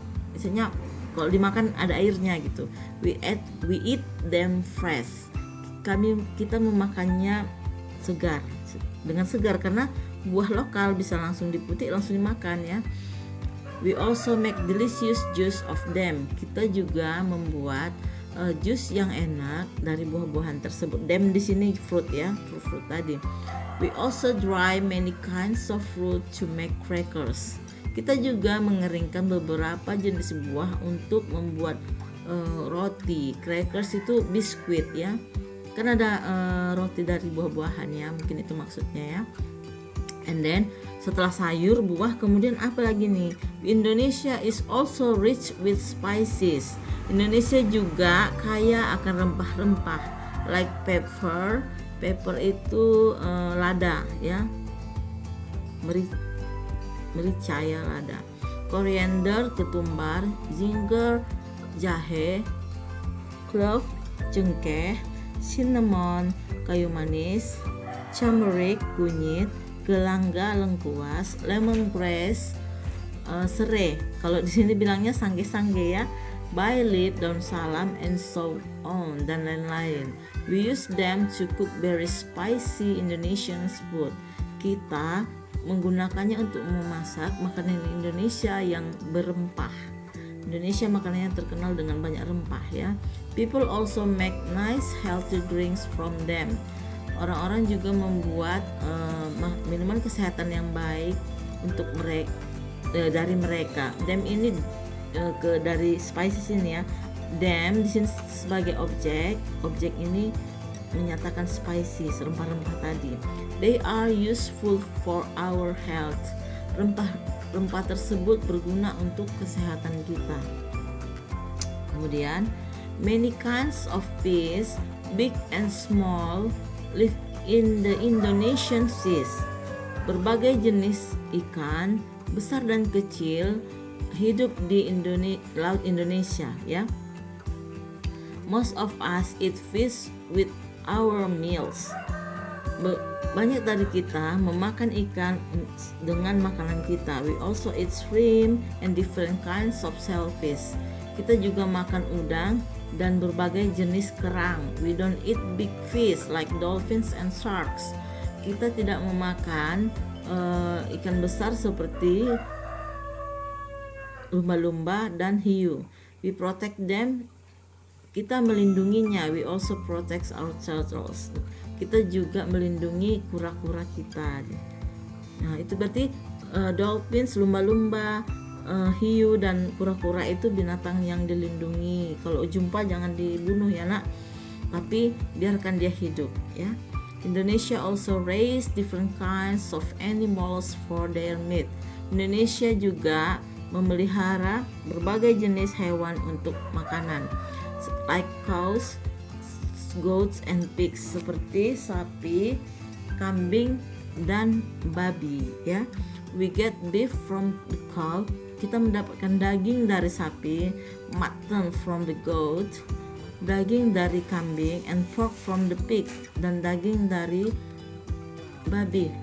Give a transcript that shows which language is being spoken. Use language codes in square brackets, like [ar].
[id] Misalnya kalau dimakan ada airnya gitu. [en] We eat them fresh. [id] Kita memakannya segar, dengan segar karena buah lokal bisa langsung dipetik langsung dimakan ya. [en] We also make delicious juice of them. [id] Kita juga membuat jus yang enak dari buah-buahan tersebut. Them di sini fruit ya, fruit tadi. [en] We also dry many kinds of fruit to make crackers. [id] Kita juga mengeringkan beberapa jenis buah untuk membuat roti. Crackers itu biskuit ya. Kan ada roti dari buah-buahan ya, mungkin itu maksudnya ya. [en] And then [id] Setelah sayur, buah, kemudian apa lagi nih? [en] Indonesia is also rich with spices. [id] Indonesia juga kaya akan rempah-rempah, [en] like pepper. [id] Pepper itu lada ya, merica ya, lada. Coriander, ketumbar. Ginger, jahe. Clove, cengkeh. Cinnamon, kayu manis. Turmeric, kunyit. Gelangga, lengkuas. Lemongrass, serai. Kalau di sini bilangnya sangge-sangge ya. Bay leaf, daun salam, [en] and so on, [id] dan lain-lain. [en] We use them to cook very spicy Indonesian food. [id] Kita menggunakannya untuk memasak makanan Indonesia yang berempah. Indonesia makanannya terkenal dengan banyak rempah ya. [en] People also make nice healthy drinks from them. [id] Orang-orang juga membuat minuman kesehatan yang baik untuk mereka, dari mereka. Them ini dari spices ini ya. Them di sini sebagai objek ini menyatakan spices, rempah-rempah tadi. [en] They are useful for our health. [id] Rempah tersebut berguna untuk kesehatan kita. Kemudian, [en] many kinds of fish, big and small, live in the Indonesian seas. [id] Berbagai jenis ikan, besar dan kecil, hidup di Laut Indonesia ya. [en] Most of us eat fish with our meals. [id] Banyak dari kita memakan ikan dengan makanan kita. [en] We also eat shrimp and different kinds of shellfish. [id] Kita juga makan udang dan berbagai jenis kerang. [en] We don't eat big fish like dolphins and sharks. [id] Kita tidak memakan ikan besar seperti lumba-lumba dan hiu. [en] We protect them. [id] Kita melindunginya. [en] We also protect our turtles. [id] Kita juga melindungi kura-kura kita. Nah, itu berarti dolphins, lumba-lumba, hiu dan kura-kura itu binatang yang dilindungi. Kalau jumpa jangan dibunuh ya nak, tapi biarkan dia hidup ya. [en] Indonesia also raise different kinds of animals for their meat. [id] Indonesia juga memelihara berbagai jenis hewan untuk makanan, [en] like cows, goats and pigs, [id] seperti sapi, kambing dan babi ya. [en] We get beef from the cow. [id] Kita mendapatkan daging dari sapi, [en] mutton from the goat, [id] daging dari kambing, [en] and pork from the pig, [id] dan daging dari babi.